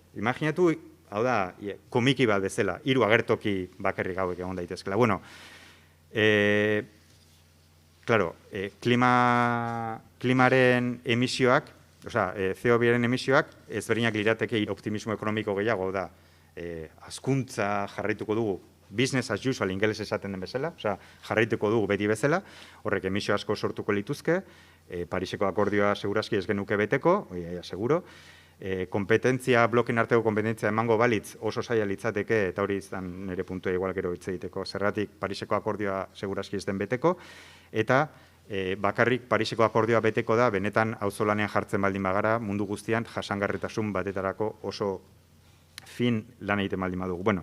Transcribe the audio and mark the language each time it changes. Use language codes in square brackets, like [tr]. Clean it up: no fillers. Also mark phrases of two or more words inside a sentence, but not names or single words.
[eu] Imaginatu, hau da, komiki bat bezala, 3 agertoki bakarrik hauek egon daitezkela. Klimaren emisioak, CO2-aren emisioak, ezberdinak lirateke optimismo ekonomiko gehiago da, hazkuntza jarraituko dugu, [en] business as usual [eu] ingeles esaten den bezala, jarraituko dugu beti bezala, horrek emisio asko sortuko lituzke, Pariseko akordioa segurazki ez genuke beteko, seguro, blokeen arteko kompetentzia emango balitz oso zaila litzateke, eta hori izan nire puntua igual gero hitz egiteko, zergatik Pariseko akordioa segurazki ez den beteko, eta bakarrik Pariseko akordioa beteko da, benetan auzolanean jartzen baldin bagara, mundu guztian jasangarritasun batetarako oso fin lan egiten baldin badugu.